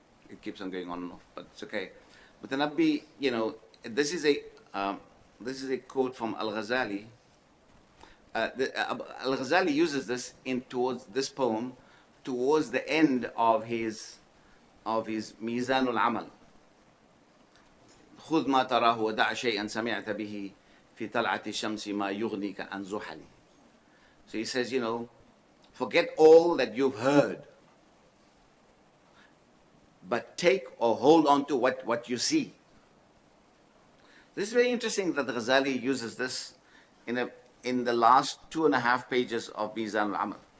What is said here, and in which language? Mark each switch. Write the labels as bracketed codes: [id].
[en] It keeps on going on and off, but it's okay. Mutanabbi, this is a quote from Al-Ghazali. Al-Ghazali uses this towards this poem towards the end of his Mizan al-Amal. [ar] خذ ما تراه ودع شيئا سمعت به في طلعة الشمس ما يغنيك عن زحلي. [en] So he says, forget all that you've heard, but take or hold on to what you see. This is very interesting that Ghazali uses this in the last 2.5 pages of Mizan al-Amal.